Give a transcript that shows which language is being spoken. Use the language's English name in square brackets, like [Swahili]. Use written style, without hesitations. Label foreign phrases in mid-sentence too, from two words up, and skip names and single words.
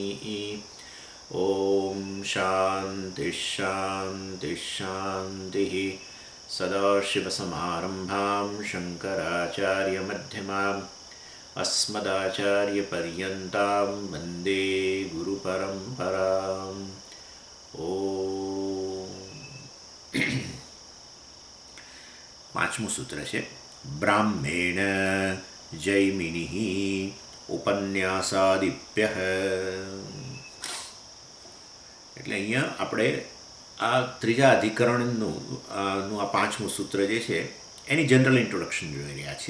[Sanskrit] ॐ शान्तिः शान्तिः शान्तिः। सदाशिवसमारम्भां शङ्कराचार्यमध्यमाम् अस्मदाचार्यपर्यन्तां वन्दे गुरुपरम्पराम्। [Gujarati] પાંચમું સૂત્ર છે [Sanskrit] ब्राह्मेण जैमिनि उपन्यासादिप्यः. [Gujarati] એટલે અહીંયા આપણે આ ત્રીજા અધિકરણનું આ પાંચમું સૂત્ર જે છે એની [English] general introduction [Gujarati] જોઈ રહ્યા છીએ.